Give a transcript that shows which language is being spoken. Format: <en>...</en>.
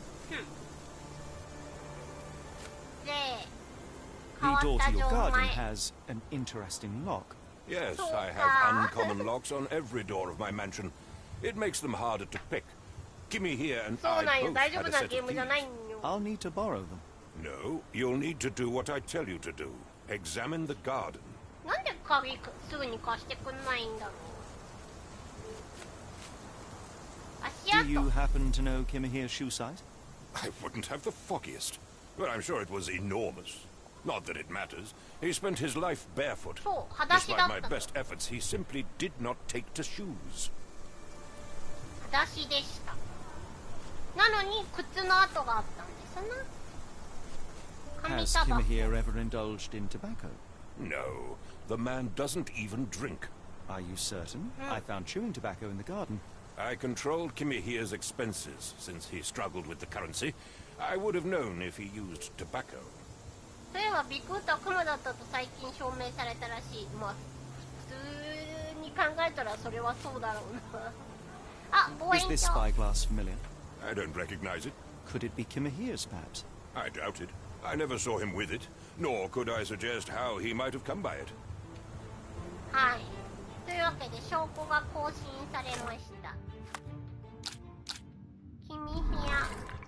<en>The door to your garden has an interesting lock. Yes, I have uncommon locks on every door of my mansion. It makes them harder to pick. Kimihia and I both had a set of keys. I'll need to borrow them. No, you'll need to do what I tell you to do. Examine the garden.</en> <ja>なんで鍵すぐに貸してくんないんだろう。足跡。</ja> <en>Do you happen to know Kimihia's shoe size? I wouldn't have the foggiest, but I'm sure it was enormous. Not that it matters. He spent his life barefoot. Despite my best efforts, he simply did not take to shoes.</en> <ja>裸足でした。なのに靴の跡があったんですな。</ja> <en>Has Kimihia ever indulged in tobacco? No, the man doesn't even drink. Are you certain? I found chewing tobacco in the garden. I controlled Kimihia's expenses since he struggled with the currency. I would have known if he used tobacco.</en> <ja>そういえばビクートはクマだったと最近証明されたらしい。まあ普通に考えたらそれはそうだろうな。あ、望遠鏡。</ja> <en>Is this spyglass familiar? I don't recognize it. Could it be Kimihia's, perhaps? I doubt it. I never saw him with it, nor could I suggest how he might have come by it.</en> <ja>はい。というわけで証拠が更新されました。キミヒア。</ja>